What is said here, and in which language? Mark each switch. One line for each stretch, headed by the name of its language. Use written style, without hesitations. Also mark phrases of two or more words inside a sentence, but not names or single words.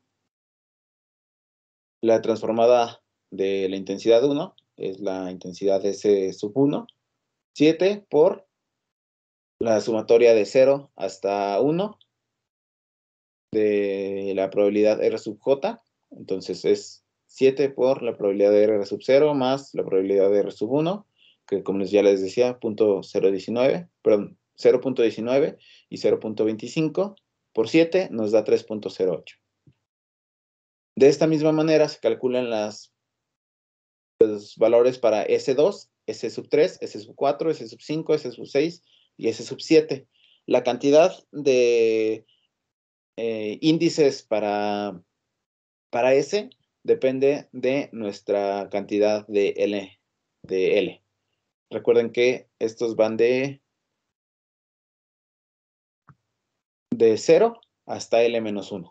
Spanish: La transformada de la intensidad 1 es la intensidad S sub 1, 7 por la sumatoria de 0 hasta 1 de la probabilidad R sub J, entonces es 7 por la probabilidad de R sub 0 más la probabilidad de R sub 1, que como ya les decía, 0.19 y 0.25, por 7 nos da 3.08. De esta misma manera se calculan los valores para S2, S sub 3, S sub 4, S sub 5, S sub 6 y S sub 7. La cantidad de índices para S depende de nuestra cantidad de L. Recuerden que estos van de 0 hasta L-1.